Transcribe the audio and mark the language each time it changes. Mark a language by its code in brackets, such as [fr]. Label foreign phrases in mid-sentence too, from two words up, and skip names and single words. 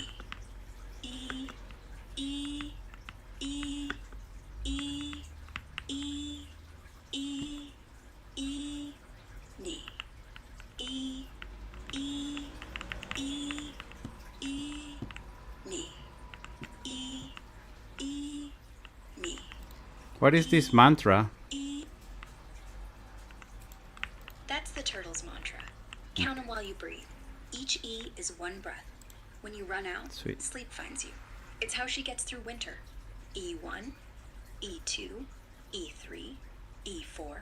[en] E, E, E, E, E, E, E, me. E, E, E, E, me. E, E, me. What is this mantra? E. That's the turtle's mantra. Count 'em while you breathe. Each E is one breath. When you run out, Sweet. sleep finds you. It's how she gets through winter. E1, E2, E3, E4.